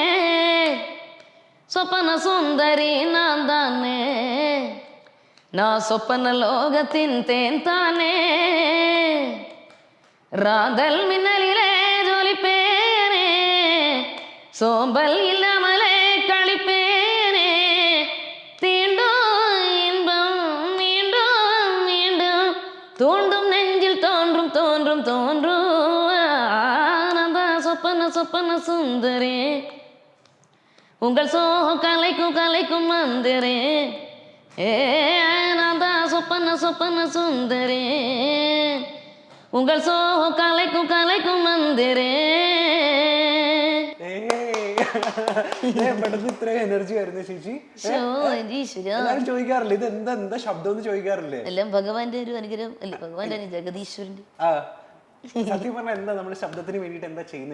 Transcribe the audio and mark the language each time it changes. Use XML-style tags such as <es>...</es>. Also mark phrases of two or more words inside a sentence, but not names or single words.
<ta>ஸ்வப்னசுந்தரி நான் தானே, நா ஸ்வப்ன லோகத்தின் தேன் தானே. ராந்தல் மின்னலிலே ஜொலிப்பேனே, சோம்பல் இல்லாமலே களிப்பேனே. தீண்டும் இன்பம் வீண்டும் வீண்டும் தோண்டும் நெஞ்சில் தோன்றும் தோன்றும் தோன்றும் ஆனந்த சொப்பன சுந்தரே. உங்கள் சோகம் கலைக்கும் கலைக்கும் மந்திரே. ஆனந்த சொப்பன சுந்தரே. உங்கள் சோகம் கலைக்கும் கலைக்கும் மந்திரே.</ta> <ml>ഇത്ര എനർജി വരുന്നത് ചേച്ചി. എല്ലാരും ചോദിക്കാറില്ലേ ഇത് എന്താ ശബ്ദം എന്ന് ചോദിക്കാറില്ലേ? എല്ലാം ഭഗവാന്റെ ഒരു അനുഗ്രഹം അല്ലേ, ഭഗവാന്റെ ജഗദീശ്വരന്റെ. സത്യം പറഞ്ഞാൽ എന്താ നമ്മുടെ ശബ്ദത്തിന് വേണ്ടിട്ട് എന്താ ചെയ്യുന്നത്?</ml>